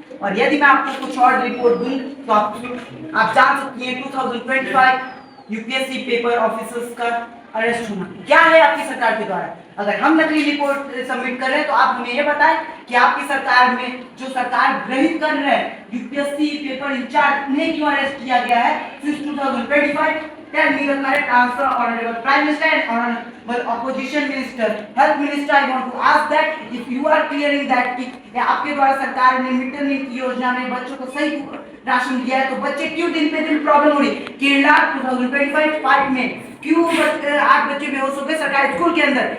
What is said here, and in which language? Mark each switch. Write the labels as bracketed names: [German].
[Hindi] और यदि मैं आपको कुछ और रिपोर्ट दूं तो आप जान सकती हैं 2025 यूपीएससी पेपर ऑफिसर्स का अरेस्ट होना क्या है आपकी सरकार के द्वारा। अगर हम नकली रिपोर्ट सबमिट कर रहे हैं तो आप हमें ये बताएं कि आपकी सरकार में जो सरकार ग्रहित कर रहे हैं यूपीएससी पेपर इंचार्ज ने क्यों अरेस्ट किया गया है since 2025। [English] Tell me the correct answer, Honorable Prime Minister and Honorable Opposition Minister, Health Minister. I want to ask that if you are clearing that [Hindi] कि आपके द्वारा सरकार ने मिड डे मील की योजना में बच्चों को सही राशन दिया है तो बच्चे क्यों दिन पे दिन प्रॉब्लम हो रही। केरला 2025 में क्यों 8 बच्चे बेहोश हो गए सरकारी स्कूल के अंदर।